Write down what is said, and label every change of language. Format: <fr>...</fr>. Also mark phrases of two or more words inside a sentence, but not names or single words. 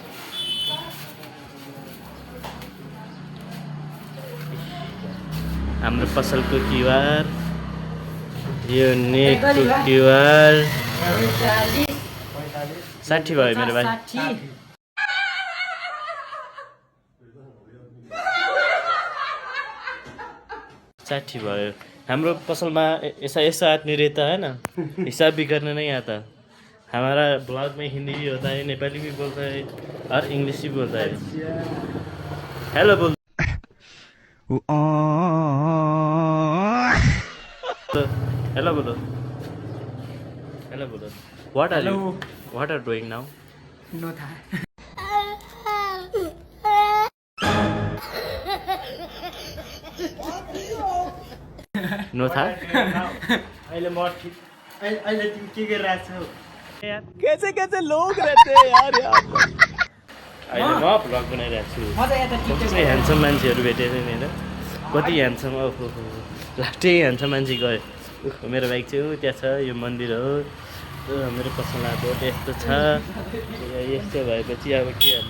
<ne>हाम्रो पसलको क्युआर, यो नेकको क्युआर 60 भयो मेरो भाइ। 60 भयो।</ne> <hi>हाम्रो पसलमा ऐसा आदमी रहता है ना, हिसाब भी करने नहीं आता। हमारा ब्लॉग में हिंदी भी होता है, नेपाली भी बोलता है और इंग्लिश भी बोलता है।</hi> <en>हेलो बोल हेलो बोलो what are doing now? नो था नो था</en> <ne>अहिले म ठिक अहिले तिमी के गरिरहेको छौ?</ne> <hi>कैसे लोग रहते हैं यार यहाँ पर।</hi> <ne>अहिले म भ्लग बनाइरहेको छु। म चाहिँ यता टिकटक ह्यान्डसम मान्छेहरू भेटेको छैन होइन? कति ह्यान्डसम लास्टै ह्यान्डसम मान्छे गयो। मेरो बाइक चाहिँ त्यहाँ छ, यो मन्दिर हो। मेरो पसलमा बोट यस्तो छ। यस्तो भएपछि अब के हाल्ने?</ne>